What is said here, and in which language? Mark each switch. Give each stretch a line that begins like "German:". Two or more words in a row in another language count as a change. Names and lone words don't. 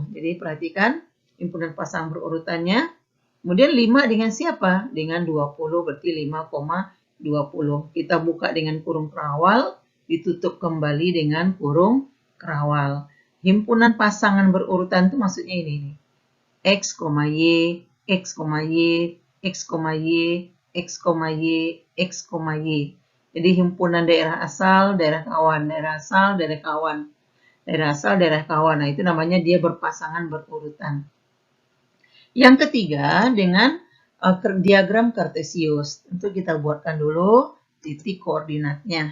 Indonesian: Jadi, perhatikan himpunan pasangan berurutannya. Kemudian 5 dengan siapa? Dengan 20, berarti 5,20. Kita buka dengan kurung perawal. ditutup kembali dengan kurung kerawal. Himpunan pasangan berurutan itu maksudnya ini nih. X, Y, X, Y, X, Y, X, Y, X, Y. Jadi himpunan daerah asal, daerah kawan, daerah asal, daerah kawan. Daerah asal, daerah kawan. Nah, itu namanya dia berpasangan berurutan. Yang ketiga dengan diagram kartesius. Tentu kita buatkan dulu titik koordinatnya.